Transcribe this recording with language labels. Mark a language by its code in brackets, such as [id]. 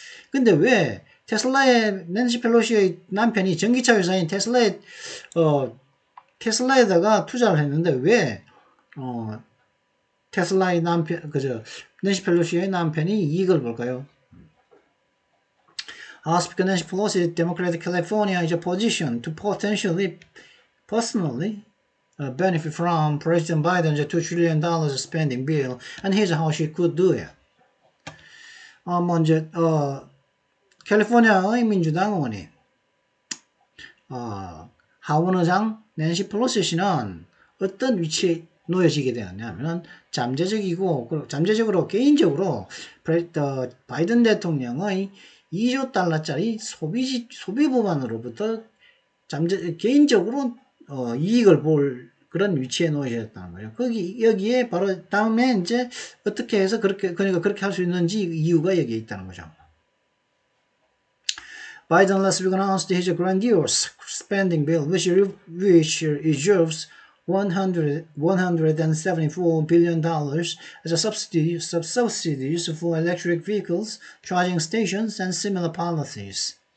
[ko] 근데 왜 테슬라의 낸시 펠로시의 남편이 전기차 회사인 테슬라에다가 투자를 했는데 왜 테슬라의 남편 낸시 펠로시의 남편이 이익을 볼까요? [en] Speaker Nancy Pelosi, Democratic California, is a position to potentially, personally benefit from President Biden's $2 trillion spending bill, and here's how she could do it. [ko] 이제 캘리포니아의 민주당 의원이 하원의장 낸시 펠로시 씨는 어떤 위치에 놓여지게 되었냐면 잠재적으로 개인적으로 바이든 대통령의 2조 달러짜리 소비 법안으로부터 개인적으로 이익을 볼 그런 위치에 놓여졌다는 거예요. 여기에 바로 다음에 이제 어떻게 해서 그러니까 그렇게 할 수 있는지 이유가 여기에 있다는 거죠. [en] Biden last week announced his grandiose spending bill, which reserves $174 billion as a subsidies for electric vehicles, charging stations, and similar policies.